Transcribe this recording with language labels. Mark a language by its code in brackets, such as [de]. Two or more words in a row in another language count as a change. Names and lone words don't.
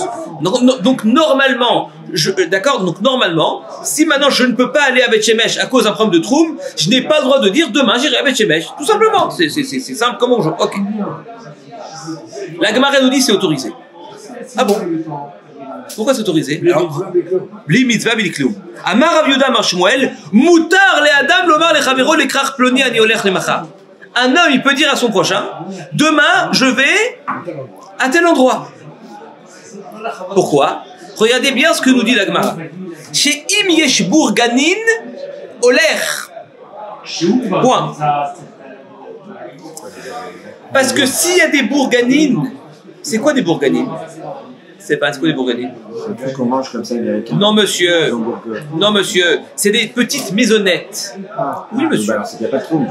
[fr] Donc normalement, d'accord, donc normalement, si maintenant je ne peux pas aller à Beth Shemesh à cause d'un problème de troum, je n'ai pas le droit de dire demain j'irai à Beth Shemesh. Tout simplement. C'est simple comme bonjour. Ok. La Gemara nous dit c'est autorisé. Ah bon? Pourquoi c'est autorisé? [he] בלי מצווה בלי כלום. אמר רב יהודה אמר שמואל, מותר לאדם לומר לחבירו לקרך פלוני אני הולך למחר. [fr] Un homme, il peut dire à son prochain, demain, je vais à tel endroit. Pourquoi? Regardez bien ce que nous dit la Gemara. [he] שאם יש בורגנין הולך. [fr] Point. Parce que s'il y a des bourganines, c'est quoi des bourganines? C'est pas quoi des bourganines? C'est un truc qu'on mange comme ça, américain. Non, monsieur. Non, monsieur. C'est des petites maisonnettes. Oui, monsieur. Bah, c'est qu'il n'y a pas de trouble.